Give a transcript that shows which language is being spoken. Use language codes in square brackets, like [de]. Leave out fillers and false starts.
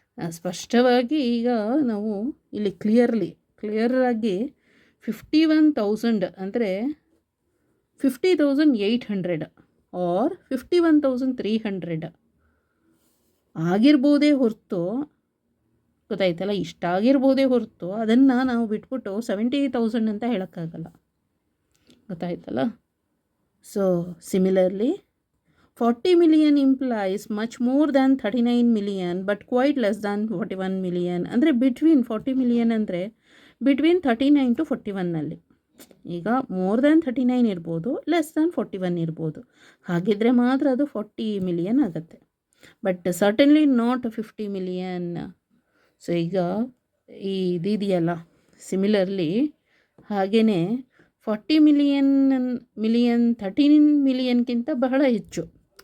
[kn] ಸ್ಪಷ್ಟವಾಗಿ ಈಗ ನಾವು ಇಲ್ಲಿ ಕ್ಲಿಯರಾಗಿ 51,000 ಅಂದರೆ 50,800 ಆರ್ 51,300 ಆಗಿರ್ಬೋದೇ ಹೊರತು, ಗೊತ್ತಾಯ್ತಲ್ಲ, ಇಷ್ಟಾಗಿರ್ಬೋದೇ ಹೊರತು ಅದನ್ನು ನಾವು ಬಿಟ್ಬಿಟ್ಟು 70,000 ಅಂತ ಹೇಳೋಕ್ಕಾಗಲ್ಲ. ಗೊತ್ತಾಯ್ತಲ್ಲ. [en] So similarly 40 million implies much more than 39 million but quite less than 41 million. [kn] ಅಂದರೆ ಬಿಟ್ವೀನ್ 40 million ಅಂದರೆ ಬಿಟ್ವೀನ್ 39 to 41ನಲ್ಲಿ. ಈಗ ಮೋರ್ ದ್ಯಾನ್ 39 ಇರ್ಬೋದು, ಲೆಸ್ ದ್ಯಾನ್ 41 ಇರ್ಬೋದು. ಹಾಗಿದ್ರೆ ಮಾತ್ರ ಅದು 40 million ಆಗುತ್ತೆ. [en] But certainly not 50 million. [kn] So ಈಗ ಇದೆಯಲ್ಲ ಸಿಮಿಲರ್ಲಿ ಹಾಗೆಯೇ 40 million 13 million ಬಹಳ ಹೆಚ್ಚು.